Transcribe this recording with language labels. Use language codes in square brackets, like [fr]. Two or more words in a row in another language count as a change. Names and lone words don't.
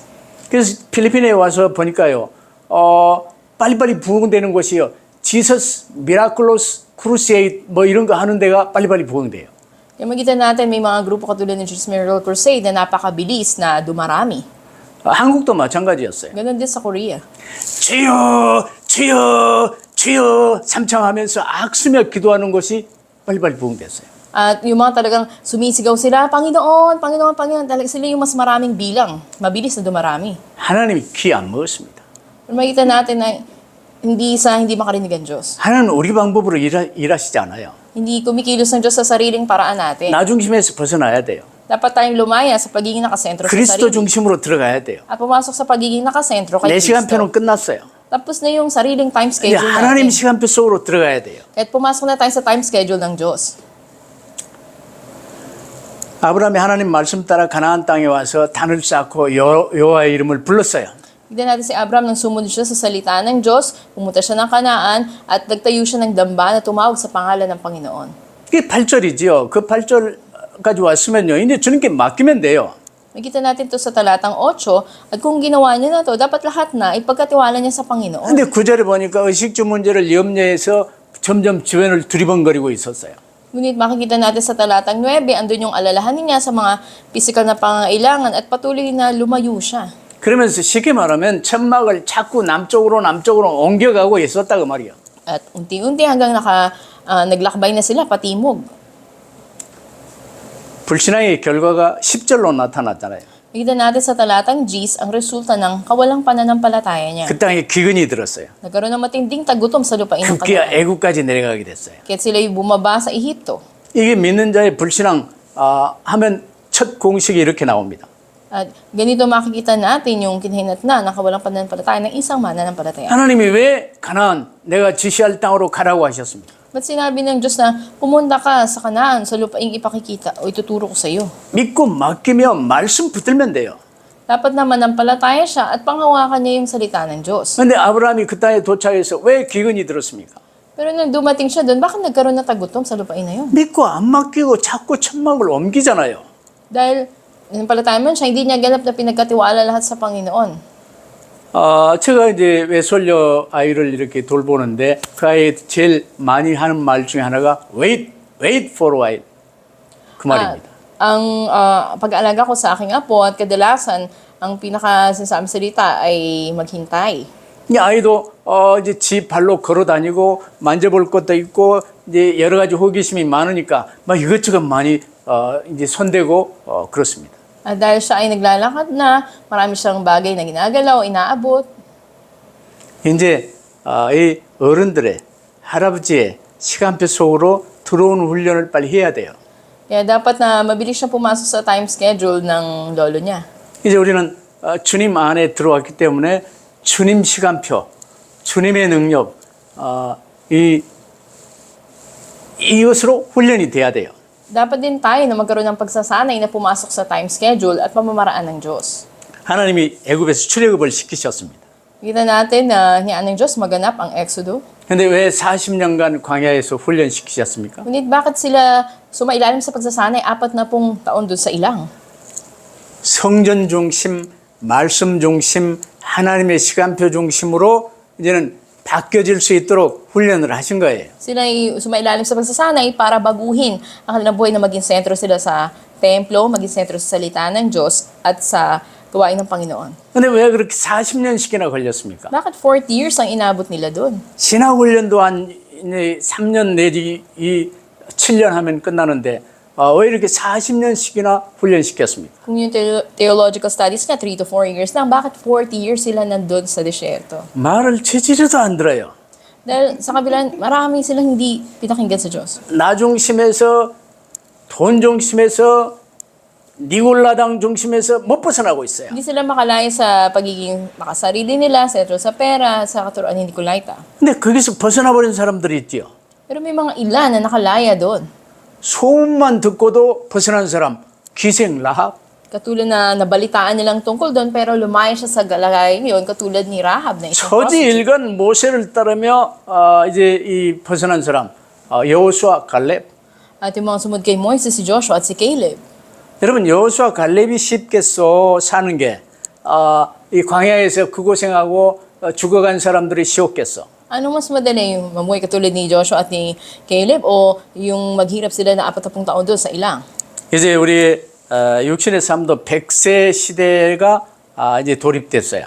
[ko] 그래서 필리핀에 와서 보니까요. 빨리빨리 부흥되는 곳이요. 지서스 미라클로스 크루세이드 뭐 이런 거 하는 데가 빨리빨리 부흥돼요. [tl] Kaya makita natin may mga grupo katulad ng Jesus Miracle Crusade na napakabilis na dumarami. [ko] 한국도 마찬가지였어요. [tl] Ganon din sa Korea. [ko] 주여 주여 주여 삼창하면서 악수며 기도하는 것이 빨리빨리 부흥됐어요. [tl] At yung mga talagang sumisigaw sila, Panginoon, Panginoon, Panginoon, talagang sila yung mas maraming bilang. Mabilis na dumarami. [ko] 하나님이 귀 안 먹었습니다. [tl] Pero makita natin na hindi makarinig ang Diyos. [ko] 하나님은 우리 방법으로 일하시지 않아요. [tl] Hindi kumikilos ng Diyos sa sariling paraan natin. [ko] 나 중심에서 벗어나야 돼요. [tl] Dapat tayong lumaya sa pagiging nakasentro sa [ko] 그리스도 [tl] sarili. [ko] 중심으로 들어가야 돼요. [tl] At pumasok sa pagiging nakasentro kay [ko] 내 시간표는 [tl] Kristo. [ko] 끝났어요. [tl] Tapos na yung sariling time [ko] 이제 [tl] schedule [ko] 하나님 [tl] natin. [ko] 시간표 속으로 들어가야 돼요. [tl] Kahit pumasok na tayo sa [en] time schedule [tl] ng Diyos. [ko] 아브라함이 하나님 말씀 따라 가나안 땅에 와서 단을 쌓고 여호와의 이름을 불렀어요. [tl] Tignan natin si Abraham nang sumunod siya sa salita ng Diyos, pumunta siya ng Kanaan at nagtayo siya ng damba na tumawag sa pangalan ng Panginoon. [ko] 이게 8절이지요. 그 8절까지 왔으면요. 이제 주님께 맡기면 돼요. [tl] Makita natin to sa talatang 8 at kung ginawa niya na to, dapat lahat na ipagkatiwala niya sa Panginoon. [ko] 근데 9절에 보니까 의식주 문제를 염려해서 점점 주변을 두리번거리고 있었어요. [tl] Ngunit makikita natin sa talatang 9, andun yung alalahanin niya sa mga pisikal na pangangailangan at patuloy na lumayo siya. [ko] 그러면서 쉽게 말하면 천막을 자꾸 남쪽으로 옮겨가고 있었다 그 말이에요. [tl] At unti-unti hanggang naglakbay na sila patimog. [ko] 불신앙의 결과가 10절로 나타났잖아요. [tl] Makita natin sa talatang Gs ang resulta ng kawalang pananampalataya niya. [ko] 그 땅에 기근이 들었어요. [tl] Nagkaroon ng matinding tagutom sa lupain ng [ko] 급기야 [tl] Kanaan. [ko] 애국까지 내려가게 됐어요. [tl] Kaya't sila'y bumaba sa Ehipto. [ko] 이게 믿는 자의 불신앙 하면 첫 공식이 이렇게 나옵니다. [tl] At ganito makikita natin yung kinhinatnan ng kawalang pananampalataya ng isang mananampalataya. [ko] 하나님이 왜 가나안 내가 지시할 땅으로 가라고 하셨습니까? [tl] Ba't sinabi ng Diyos na pumunta ka sa Kanaan, sa lupaing ipakikita o ituturo ko sa iyo? [ko] 믿고 맡기면 말씀 붙들면 돼요. [tl] Dapat na manampalataya siya at panghawakan niya yung salita ng Diyos. [ko] 근데 아브라함이 그 땅에 도착해서 왜 기근이 들었습니까? [tl] Pero nung dumating siya doon, bakit nagkaroon ng tagutom sa lupain na yun? [ko] 믿고 안 맡기고 자꾸 천막을 옮기잖아요. [tl] Dahil nanampalataya man siya, hindi niya ganap na pinagkatiwala lahat sa Panginoon. [ko] 제가 이제 외솔려 아이를 이렇게 돌보는데 그 아이 제일 많이 하는 말 중에 하나가 [en] wait for a while. [ko] 그 말입니다. [tl] Ang pag-aalaga ko sa aking apo at kadalasan, ang pinaka-sinasabi salita ay maghintay. [ko] 이 아이도 이제 지 발로 걸어 다니고 만져볼 것도 있고 이제 여러 가지 호기심이 많으니까 막 이것저것 많이 이제 손대고 그렇습니다. [tl] At dahil siya ay naglalakad na, marami siyang bagay na ginagalaw, inaabot. [ko] 이제 이 어른들의 할아버지의 시간표 속으로 들어오는 훈련을 빨리 해야 돼요. [tl] Kaya dapat na mabilis siya pumasok sa [en] time schedule [tl] ng lolo niya. [ko] 이제 우리는 주님 안에 들어왔기 때문에 주님 시간표, 주님의 능력, 이것으로 훈련이 돼야 돼요. [tl] Dapat din tayo na magkaroon ng pagsasanay na pumasok sa [en] time schedule [tl] at pamamaraan ng Diyos. [ko] 하나님이 애굽에서 출애굽을 시키셨습니다. [tl] Kita natin na hiyaan ng Diyos maganap ang Exodo. [ko] 근데 왜 40년간 광야에서 훈련시키셨습니까? [tl] Ngunit bakit sila sumailalim sa pagsasanay 40 taon doon sa ilang? [ko] 성전 중심, 말씀 중심, 하나님의 시간표 중심으로 이제는 바뀌어질 수 있도록 훈련을 하신 거예요. [tl] Sila ay sumailalim sa pagsasanay para baguhin ang kanilang buhay na maging sentro sila sa templo, maging sentro sa salita ng Diyos at sa gawain ng Panginoon. [ko] 근데 왜 그렇게 40년씩이나 걸렸습니까? [tl] Bakit 40 years ang inabot nila doon? [ko] 신학 훈련도 한 3년 내지 7년 하면 끝나는데 왜 이렇게 40년씩이나 훈련시켰습니까? [tl] Kung yung [en] theological studies [tl] na [en] 3 to 4 years [tl] lang, bakit 40 years sila nandun sa desierto? [ko] 말을 제지려도 안 들어요. [tl] Dahil sa kabilang, marami silang hindi pinakinggan sa Diyos. [ko] 나 중심에서 돈 중심에서 니골라당 중심에서 못 벗어나고 있어요. [tl] Hindi sila makalaya sa pagiging makasarili nila, sentro sa pera, sa katuruan ni Nicolaita. [ko] 근데 거기서 벗어나 버린 사람들이 있지요. [tl] Pero may mga ilan na nakalaya doon. [ko] 소문만 듣고도 벗어난 사람, 기생 라합. [tl] Katulad na nabalitaan nilang tungkol doon, pero lumaya siya sa galagay ngayon, katulad ni Rahab na isang prostitute. [ko] 처지일간 모세를 따르며 이제 이 벗어난 사람, 여호수아 갈렙. [tl] At yung mga sumunod kay Moises, si Joshua at si Caleb. [ko] 여러분 여호수아 갈렙이 쉽겠어 사는 게 이 광야에서 그 고생하고 죽어간 사람들이 쉬웠겠어. [tl] Anong mas madali, yung mamuhay katulad ni Joshua at ni Caleb o yung maghirap sila na 40 taon doon sa ilang? [ko] 이제 우리 육신의 삶도 100세 시대가 이제 돌입됐어요.